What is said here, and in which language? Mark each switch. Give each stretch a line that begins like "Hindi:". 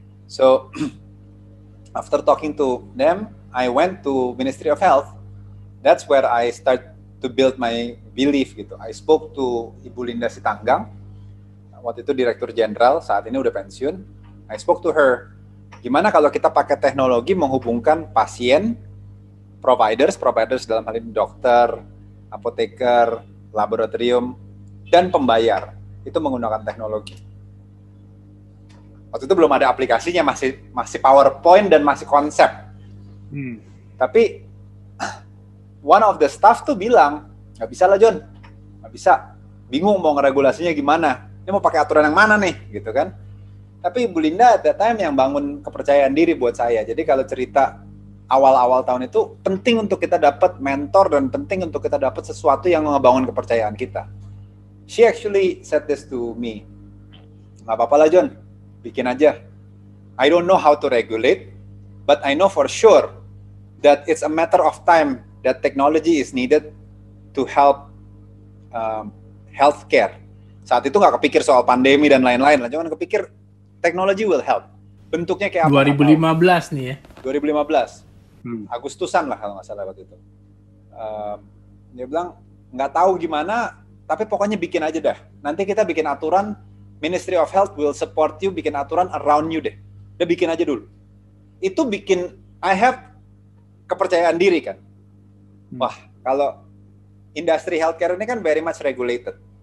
English: So after talking to them, I went to Ministry of Health. That's where I start to build my belief gitu. I spoke to
Indonesian: Ibu Linda Sitanggang, waktu itu Direktur Jenderal, saat ini udah pensiun.
English: I spoke to her,
Indonesian: gimana kalau kita pakai teknologi menghubungkan pasien, providers dalam hal ini dokter, apoteker, laboratorium, dan pembayar. Itu menggunakan teknologi. Waktu itu belum ada aplikasinya, masih PowerPoint dan masih konsep. Tapi
English: one of the staff
Indonesian: tuh bilang, nggak bisa lah John, nggak bisa. Bingung mau ngeregulasinya gimana. Ini mau pakai aturan yang mana nih, gitu kan. Tapi Ibu Linda
English: at that time
Indonesian: yang bangun kepercayaan diri buat saya. Jadi kalau cerita awal-awal tahun itu penting untuk kita dapat mentor dan penting untuk kita dapat sesuatu yang ngebangun kepercayaan kita.
English: She actually said this to me.
Indonesian: Nggak apa-apa lah John, bikin aja.
English: I don't know how to regulate, but I know for sure that it's a matter of time that technology is needed to help healthcare.
Indonesian: Saat itu nggak kepikir soal pandemi dan lain-lain lah, cuman kepikir
English: technology will help.
Indonesian: Bentuknya kayak apa? 2015 nih ya. 2015. Agustusan lah kalau nggak salah waktu itu. Dia bilang nggak tahu gimana, tapi pokoknya bikin aja dah. Nanti kita bikin aturan,
English: Ministry of Health will support you,
Indonesian: bikin aturan
English: around you
Indonesian: deh. Udah bikin aja dulu. Itu bikin
English: I have
Indonesian: kepercayaan diri kan. Wah, kalau industri healthcare ini kan
English: very much regulated.